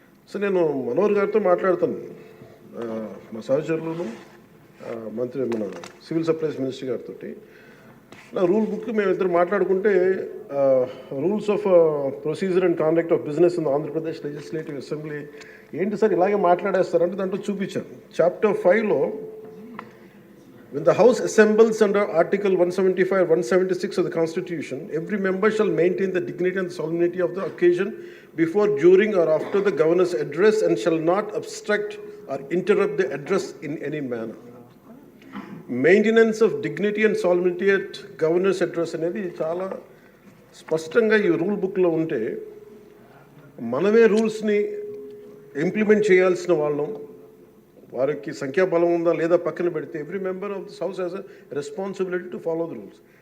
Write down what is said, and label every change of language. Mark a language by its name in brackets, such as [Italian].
[Telugu] So నేను మనోహర్ గారితో మాట్లాడుతాను, మా సహచరులను, మన సివిల్ సప్లైస్ మినిస్టర్ గారితో. నా రూల్ బుక్ మేమిద్దరు మాట్లాడుకుంటే rules of procedure and conduct of business in Andhra Pradesh legislative assembly ఏంటి సార్ ఇలాగే మాట్లాడేస్తారంటే దాంట్లో చూపించాను. [English] Chapter 5లో when the house assembles under article 175 176 of the constitution, every member shall maintain the dignity and solemnity of the occasion before, during or after the governor's address and shall not obstruct or interrupt the address in any manner. Maintenance of dignity and solemnity at governor's address [Telugu] అనేది చాలా స్పష్టంగా ఈ rule బుక్లో ఉంటే మనమే రూల్స్ని implement చేయాల్సిన వాళ్ళం. వారికి సంఖ్యాబలం ఉందా లేదా పక్కన పెడితే [English] Every member of this house has a responsibility to follow the rules.